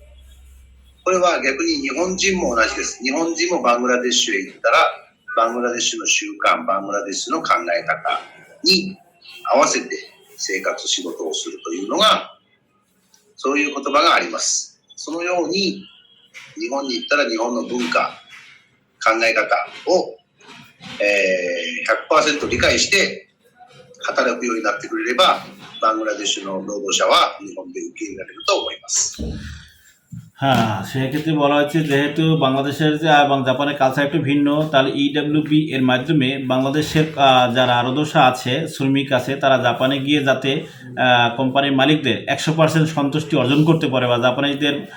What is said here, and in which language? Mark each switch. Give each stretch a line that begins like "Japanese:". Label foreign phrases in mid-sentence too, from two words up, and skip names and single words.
Japanese: これは逆に日本人も同じです。日本人もバングラデシュへ行ったら、バングラデシュの習慣、バングラデシュの考え方に合わせて生活、仕事をするというのが、そういう言葉があります。そのように、日本に行ったら日本の文化、考え方を、100% 理解して働くようになってくれれば、バングラデシュの労働者は日本で受け入れられると思います。
Bangla: হ্যাঁ, সেক্ষেত্রে বলা হচ্ছে যেহেতু বাংলাদেশের যে এবং জাপানের কালচার একটু ভিন্ন, তাহলে ইডব্লিউবি এর মাধ্যমে বাংলাদেশের যারা রোদশা আছে, শ্রমিক আছে, তারা জাপানে গিয়ে যাতে কোম্পানির মালিকদের 100% সন্তুষ্টি অর্জন করতে পারে বা জাপানিজদের